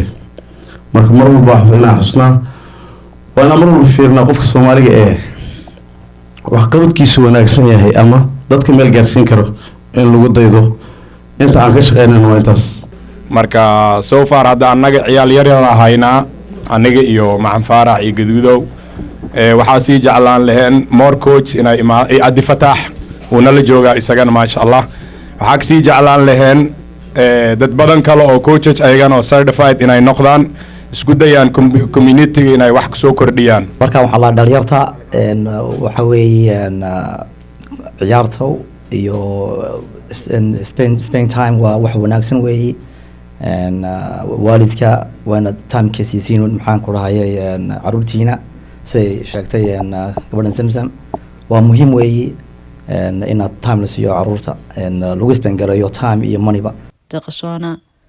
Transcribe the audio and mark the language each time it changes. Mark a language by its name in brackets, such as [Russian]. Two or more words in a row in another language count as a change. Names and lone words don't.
[Somali] marka mar walba inaan xusnaa waana mar walba fiirnaa qofka Soomaaliga ee wax qabadkiisu wanaagsan yahay ama dadka meel gaarsiin karo in lagu daydo inta aan ka shaqeynayno waa intaas. marka [English] so far [Somali] hadda annaga ciyaal yar yar ahaynaa aniga iyo Maxan Faarax iyo Gaduudow waxaa sii jeclaan lahayn [English] more coach [Somali] inay Adi Fataax uu nala joogaa isagana [Arabic] ما شاء الله. [Somali] waxaa sii jeclaan lahayn dad badan kale oo coaches ayagana oo certified inay noqdaan isku dayaan community-ga inay wax soo kordhiyaan. marka waxa la dhalinyarta waxa weeyaan ciyaarto iyo [English] spend time [Somali] waa wax wanaagsan weeyii. waalidka waana time-ka siisiin maxaan ku rahayay caruurtiina siday sheegtay gabadhan Samsam waa muhiim weeyi inaad time la siiyo caruurta lagu spend garayo time iyo money ba.